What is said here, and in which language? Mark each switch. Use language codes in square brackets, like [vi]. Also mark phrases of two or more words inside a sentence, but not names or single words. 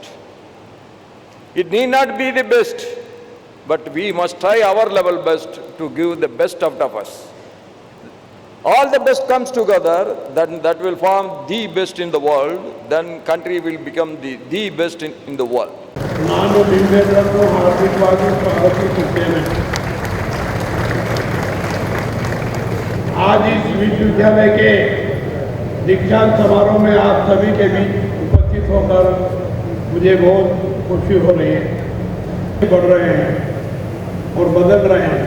[en] It need not be the best, but we must try our level best to give the best out of us. All the best comes together, then that will form the best in the world, then country will become the best in the world. [kn] ನಾನು ನಿಮ್ಮೆಲ್ಲರಿಗೂ ಹಾರ್ದಿಕವಾಗಿ ಸ್ವಾಗತಿಸುತ್ತೇನೆ. [hi] आज इस विश्वविद्यालय के दीक्षांत समारोह में आप सभी के बीच उपस्थित होकर मुझे बहुत खुशी हो रही है. बढ़ रहे हैं और बदल रहे हैं.